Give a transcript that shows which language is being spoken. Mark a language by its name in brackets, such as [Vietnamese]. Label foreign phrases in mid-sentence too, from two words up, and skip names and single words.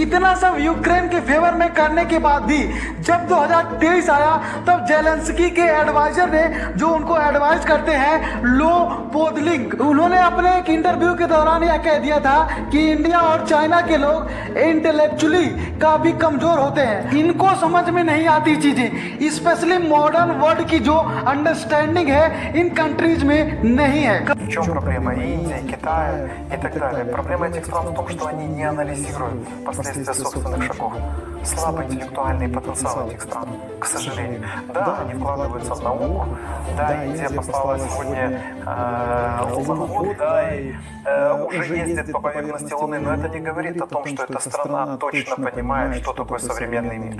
[Hindi] इतना सब यूक्रेन के फेवर में करने के बाद भी जब 2023 आया तब जेलेंस्की के एडवाइजर ने, जो उनको एडवाइज करते हैं लो पोदलिंग, उन्होंने अपने एक इंटरव्यू के दौरान यह कह दिया था कि इंडिया और चाइना के लोग इंटेलेक्चुअली काफी कमजोर होते हैं, इनको समझ में नहीं आती चीजें, [English] especially modern world [Hindi] की जो अंडरस्टैंडिंग है इन कंट्रीज में नहीं है। [Russian] В чем проблема Индии, Китая и так далее? Проблема этих стран в том, что они не анализируют последствия собственных шагов. Слабый интеллектуальный потенциал этих стран, к сожалению. Да, они вкладываются в науку, да, Индия послала сегодня Луну, да, и уже ездит по поверхности Луны, но это не говорит о том, что эта страна точно понимает, что такое современный мир.